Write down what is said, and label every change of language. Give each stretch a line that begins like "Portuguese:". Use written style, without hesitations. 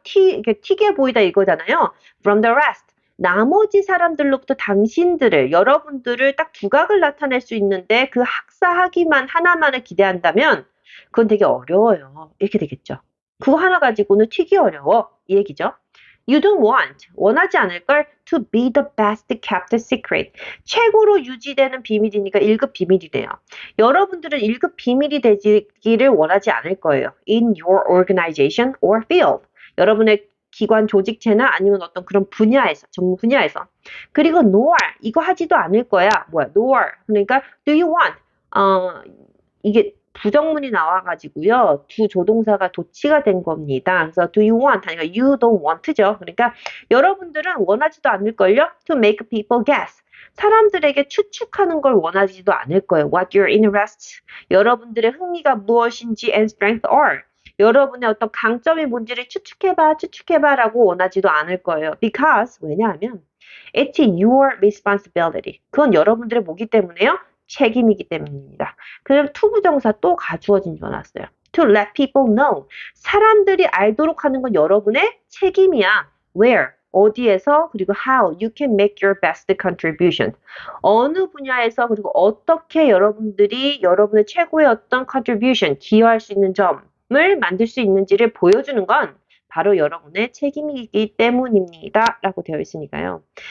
Korean: 튀게 보이다 이거잖아요.
English: From the rest,
Korean: 나머지 사람들로부터 여러분들을 딱 두각을 나타낼 수 있는데 그 학사 학위만 하나만을 기대한다면 그건 되게 어려워요. 이렇게 되겠죠. 그거 하나 가지고는 튀기 어려워, 이 얘기죠.
English: You don't
Korean: 원하지 않을 걸
English: to be the best kept secret.
Korean: 최고로 유지되는 비밀이니까 1급 비밀이래요. 여러분들은 1급 비밀이 되기를 원하지 않을 거예요.
English: In your organization or field.
Korean: 여러분의 기관 조직체나 아니면 어떤 그런 분야에서, 전문 분야에서. 그리고 nor, 이거 하지도 않을 거야. 뭐야, nor.
English: 그러니까 do you want?
Korean: 이게 부정문이 나와가지고요. 두 조동사가 도치가 된 겁니다. 그래서
English: do you want
Korean: 하니까
English: you don't want
Korean: 죠. 그러니까 여러분들은 원하지도 않을걸요.
English: to make people guess.
Korean: 사람들에게 추측하는 걸 원하지도 않을 거예요.
English: What your interests,
Korean: 여러분들의 흥미가 무엇인지
English: and strength are.
Korean: 여러분의 어떤 강점이 뭔지를 추측해봐 라고 원하지도 않을 거예요.
English: Because,
Korean: 왜냐하면
English: it's your responsibility.
Korean: 그건 여러분들의 뭐기 때문에요? 책임이기 때문입니다. 그럼 투부정사 또 가주어진 줄 알았어요.
English: To let people know.
Korean: 사람들이 알도록 하는 건 여러분의 책임이야.
English: Where?
Korean: 어디에서? 그리고
English: how you can make your best contribution.
Korean: 어느 분야에서 그리고 어떻게 여러분들이 여러분의 최고의 어떤 contribution, 기여할 수 있는 점을 만들 수 있는지를 보여주는 건 바로 여러분의 책임이기 때문입니다. 라고 되어 있으니까요.